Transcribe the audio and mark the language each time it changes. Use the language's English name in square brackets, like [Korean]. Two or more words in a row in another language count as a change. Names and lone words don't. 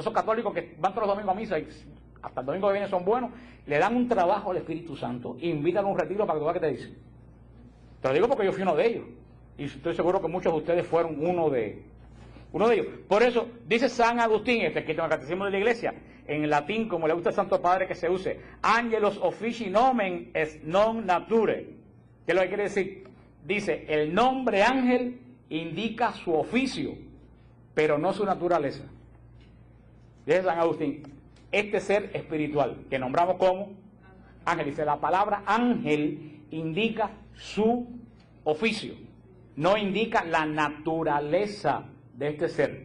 [Spanish] Esos católicos que van todos los domingos a misa y hasta el domingo que viene son buenos, le dan un trabajo al Espíritu Santo, invítan a un retiro para que tú veas qué te dice. Te lo digo porque yo fui uno de ellos, y estoy seguro que muchos de ustedes fueron uno de ellos. Por eso dice San Agustín, que en el Catecismo de la Iglesia, en latín, como le gusta al Santo Padre que se use, [Latin] Angelos officii nomen est non nature. [Spanish] ¿Qué es lo que quiere decir? Dice, el nombre ángel indica su oficio, pero no su naturaleza. Dice San Agustín, este ser espiritual, que nombramos como ángel, dice, la palabra ángel indica su oficio, no indica la naturaleza de este ser.